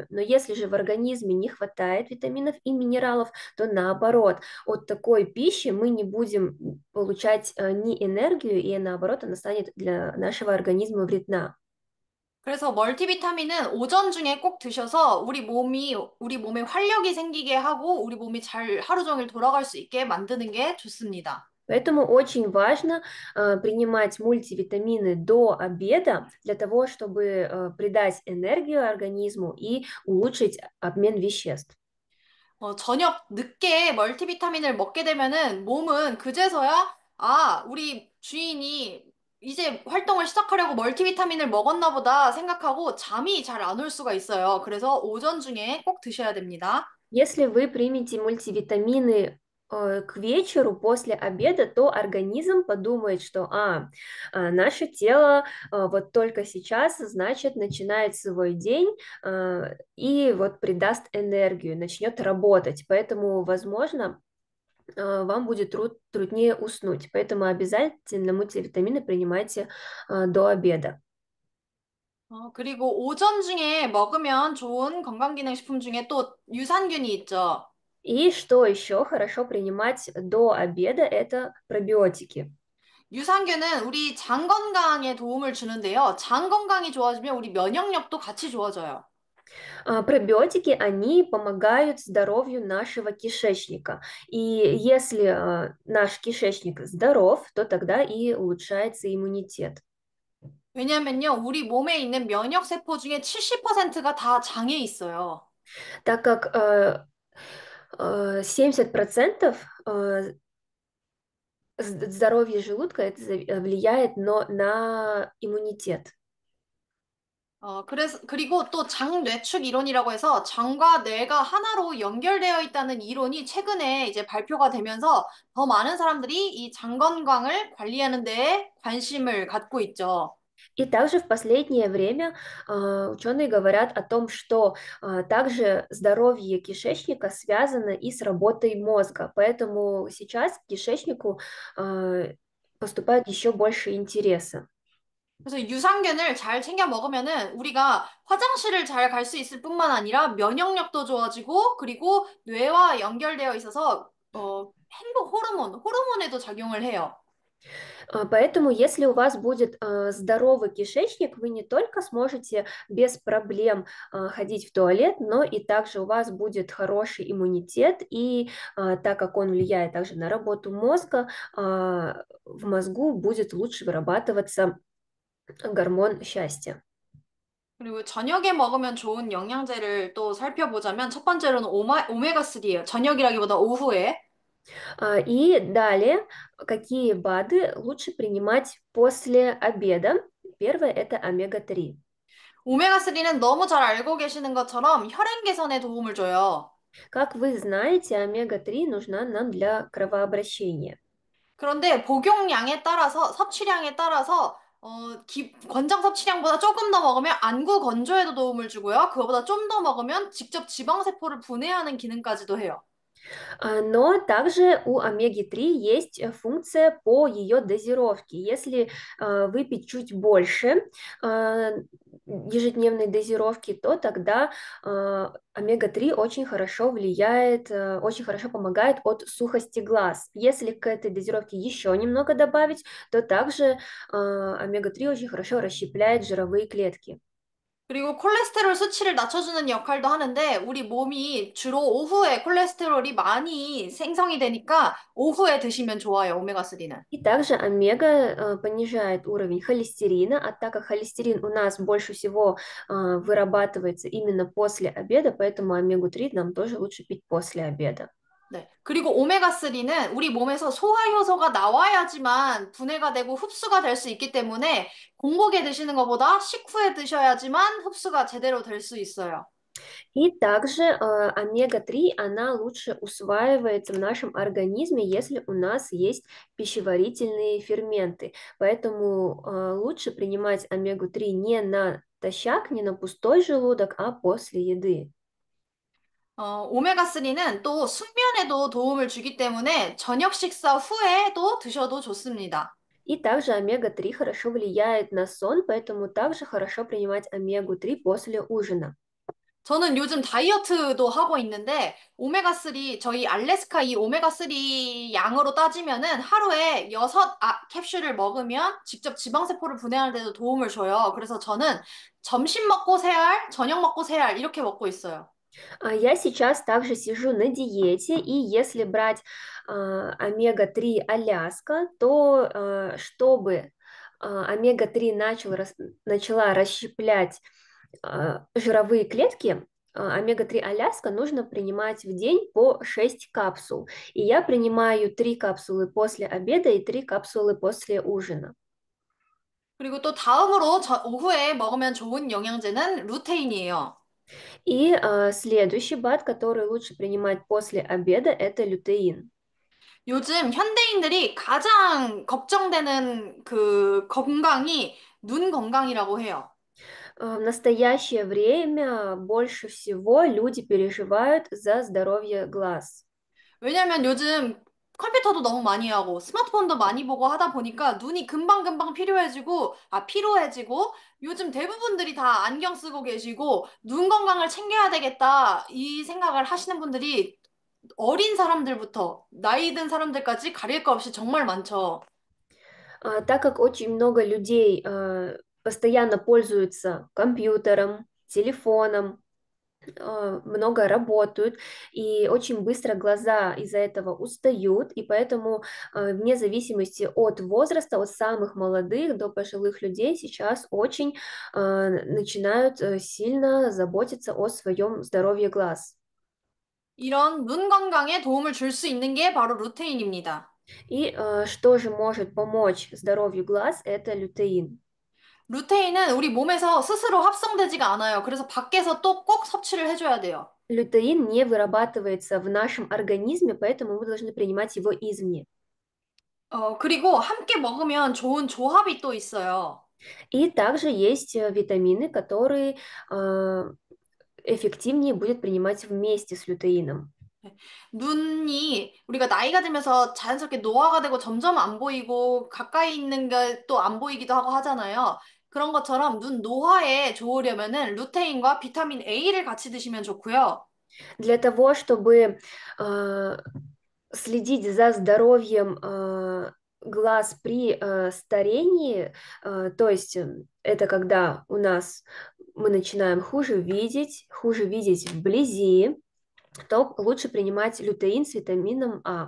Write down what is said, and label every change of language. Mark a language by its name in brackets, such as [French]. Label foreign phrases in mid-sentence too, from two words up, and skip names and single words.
[Russian] Но если же в организме не хватает витаминов и минералов, то наоборот, от такой пищи мы не будем получать ни энергию, и наоборот, она станет для нашего организма вредна. [Korean] 그래서 멀티비타민은 오전 중에 꼭 드셔서 우리 몸에 활력이 생기게 하고 우리 몸이 잘 하루 종일 돌아갈 수 있게 만드는 게 좋습니다. [Russian] Поэтому очень важно принимать мультивитамины до обеда для того, чтобы придать энергию организму и улучшить обмен веществ. [Korean] 저녁 늦게 멀티비타민을 먹게 되면은 몸은 그제서야 우리 주인이 이제 활동을 시작하려고 멀티비타민을 먹었나 보다 생각하고 잠이 잘 안 올 수가 있어요. 그래서 오전 중에 꼭 드셔야 됩니다. [Russian] Если вы примете мультивитамины к вечеру после обеда, то организм подумает, что наше тело вот только сейчас, значит, начинает свой день и вот придаст энергию, начнет работать. Поэтому, возможно, вам будет труднее уснуть. Поэтому обязательно мультивитамины принимайте до обеда. [Korean] 그리고 오전 중에 먹으면 좋은 건강기능식품 중에 또 유산균이 있죠. [Russian] И что еще хорошо принимать до обеда, это пробиотики. [Korean] 유산균은 우리 장 건강에 도움을 주는데요. 장 건강이 좋아지면 우리 면역력도 같이 좋아져요. [Russian] Пробиотики, они помогают здоровью нашего кишечника. И если наш кишечник здоров, то тогда и улучшается иммунитет. [Korean] 왜냐면요, 우리 몸에 있는 면역세포 중에 70%가 다 장에 있어요. [Russian] Так как 70% здоровья желудка это влияет на иммунитет. [Korean] 그리고 또 장뇌축 이론이라고 해서 장과 뇌가 하나로 연결되어 있다는 이론이 최근에 이제 발표가 되면서 더 많은 사람들이 이 장 건강을 관리하는 데에 관심을 갖고 있죠. [Russian] И также в последнее время ученые говорят о том, что также здоровье кишечника связано и с работой мозга, поэтому сейчас к кишечнику поступает еще больше интереса. [Korean] 그래서 유산균을 잘 챙겨 먹으면은 우리가 화장실을 잘 갈 수 있을 뿐만 아니라 면역력도 좋아지고 그리고 뇌와 연결되어 있어서 행복 호르몬에도 작용을 해요. [Russian] Поэтому, если у вас будет здоровый кишечник, вы не только сможете без проблем ходить в туалет, но и также у вас будет хороший иммунитет, и так как он влияет также на работу мозга, в мозгу будет лучше вырабатываться гормон счастья. [Korean] 그리고 저녁에 먹으면 좋은 영양제를 또 살펴보자면 첫 번째로는 오메가3예요. 저녁이라기보다 오후에. [Russian] И далее, какие БАДы лучше принимать после обеда? Первое– это омега-3. [Korean] 오메가3는 너무 잘 알고 계시는 것처럼 혈행 개선에 도움을 줘요. [Russian] Как вы знаете, омега-3 нужна нам для кровообращения. [Korean] 그런데 복용량에 따라서, 섭취량에 따라서, 권장 섭취량보다 조금 더 먹으면 안구 건조에도 도움을 주고요. 그거보다 좀 더 먹으면 직접 지방세포를 분해하는 기능까지도 해요. [Russian] Но также у омеги-3 есть функция по ее дозировке. Если выпить чуть больше э, ежедневной дозировки, то тогда омега-3 очень хорошо влияет, очень хорошо помогает от сухости глаз. Если к этой дозировке еще немного добавить, то также омега-3 очень хорошо расщепляет жировые клетки. [Korean] 그리고 콜레스테롤 수치를 낮춰주는 역할도 하는데, 우리 몸이 주로 오후에 콜레스테롤이 많이 생성이 되니까 오후에 드시면 좋아요, 오메가3는. [Russian] И также омега понижает уровень холестерина, а так как холестерин у нас больше всего вырабатывается именно после обеда, поэтому омегу-3 нам тоже лучше пить после обеда. [Korean] 네. 그리고 오메가3는 우리 몸에서 소화 효소가 나와야지만 분해가 되고 흡수가 될 수 있기 때문에 공복에 드시는 것보다 식후에 드셔야지만 흡수가 제대로 될 수 있어요. [Russian] И также омега-3, она лучше усваивается в нашем организме, если у нас есть пищеварительные ферменты. Поэтому лучше принимать омегу-3 не натощак, не на пустой желудок, а после еды. [Korean] 오메가3는 또 숙면에도 도움을 주기 때문에 저녁 식사 후에도 드셔도 좋습니다. [Russian] И также омега-3 хорошо влияет на сон, поэтому также хорошо принимать омегу-3 после ужина. [Korean] 저는 요즘 다이어트도 하고 있는데, 오메가3, 저희 알래스카 이 오메가3 양으로 따지면은 하루에 6 캡슐을 먹으면 직접 지방세포를 분해하는 데도 도움을 줘요. 그래서 저는 점심 먹고 3알, 저녁 먹고 3알 이렇게 먹고 있어요. [Russian] Я сейчас также сижу на диете, и если брать омега-3 Аляска, то чтобы омега-3 начала расщеплять жировые клетки, омега-3 Аляска нужно принимать в день по 6 капсул. И я принимаю 3 капсулы после обеда и 3 капсулы после ужина. [Korean] 그리고 또 다음으로 오후에 먹으면 좋은 영양제는 루테인이에요. [Russian] И следующий БАД, который лучше принимать после обеда, это лютеин. [Korean] 요즘 현대인들이 가장 걱정되는 그 건강이 눈 건강이라고 해요. [Russian] В настоящее время больше всего люди переживают за здоровье глаз. [Korean] 왜냐면 요즘 컴퓨터도 너무 많이 하고 스마트폰도 많이 보고 하다 보니까 눈이 금방금방 피로해지고 요즘 대부분들이 다 안경 쓰고 계시고 눈 건강을 챙겨야 되겠다 이 생각을 하시는 분들이 어린 사람들부터 나이 든 사람들까지 가릴 거 없이 정말 많죠. [Russian] Так как очень много людей постоянно пользуются компьютером, телефоном, много работают, и очень быстро глаза из-за этого устают, и поэтому вне зависимости от возраста, от самых молодых до пожилых людей сейчас очень начинают сильно заботиться о своем здоровье глаз. [Korean] 이런 눈 건강에 도움을 줄 수 있는 게 바로 루테인입니다. [Russian] И что же может помочь здоровью глаз, это лютеин. [Korean] 루테인은 우리 몸에서 스스로 합성되지가 않아요. 그래서 밖에서 또 꼭 섭취를 해줘야 돼요. [Russian] Лютеин не вырабатывается в нашем организме, поэтому мы должны принимать его извне. [Korean] 그리고 함께 먹으면 좋은 조합이 또 있어요. [Russian] И также есть витамины, которые эффективнее будет принимать вместе с лютеином. [Korean] 눈이 우리가 나이가 들면서 자연스럽게 노화가 되고 점점 안 보이고 가까이 있는 게 또 안 보이기도 하고 하잖아요. 그런 것처럼 눈 노화에 좋으려면은 루테인과 비타민 A를 같이 드시면 좋고요. [Russian] Для того, чтобы следить за здоровьем глаз при старении, то есть это когда у нас мы начинаем хуже видеть вблизи, то лучше принимать лютеин с витамином А.